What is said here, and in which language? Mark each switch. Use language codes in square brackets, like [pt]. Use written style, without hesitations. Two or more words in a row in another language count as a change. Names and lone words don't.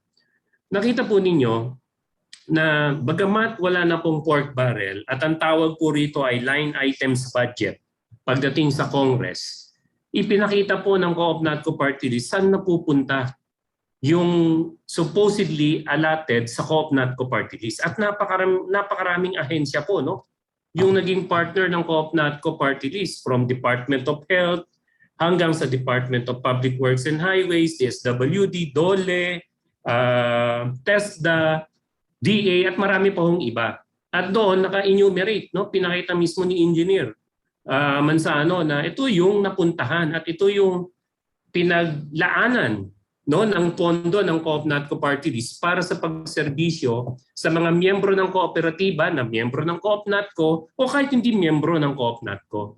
[tl] Nakita po ninyo na bagamat wala na pong [en] pork barrel [tl] at ang tawag po rito ay [en] line items budget [tl] pagdating sa Congress, ipinakita po ng Co-op NATCO Party List saan napupunta yung [en] supposedly allotted [tl] sa Co-op NATCO Party List. At napakaraming ahensya po, no? Yung naging partner ng Co-op NATCO Party List, from Department of Health hanggang sa Department of Public Works and Highways, DSWD, DOLE, TESDA, DA at marami pa hong iba. At doon naka-enumerate, no? Pinakita mismo ni Engineer Manzano na ito yung napuntahan at ito yung pinaglaanan, no, ng pondo ng Co-op NATCO Party List para sa pagserbisyo sa mga miyembro ng kooperatiba na miyembro ng Co-op NATCO o kahit hindi miyembro ng Co-op NATCO.